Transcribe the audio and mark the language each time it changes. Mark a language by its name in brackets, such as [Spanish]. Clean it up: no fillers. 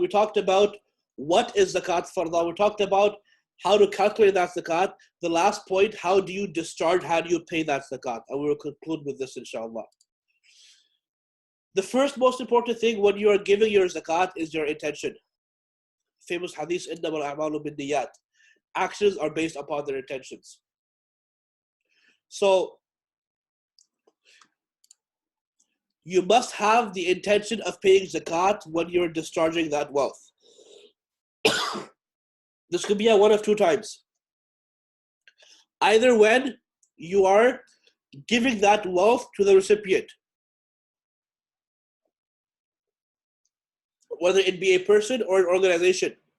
[English] We talked about what is Zakat Fardh On. We talked about how to calculate that zakat. The last point, how do you discharge, how do you pay that zakat? And we will conclude with this, inshallah. The first most important thing when you are giving your zakat is your intention. Famous hadith, [Arabic] إِنَّمَا الْأَعْمَالُ بِالنِّيَّاتِ. [English] Actions are based upon their intentions. So you must have the intention of paying zakat when you're discharging that wealth. This could be at one of two times. Either when you are giving that wealth to the recipient, whether it be a person or an organization.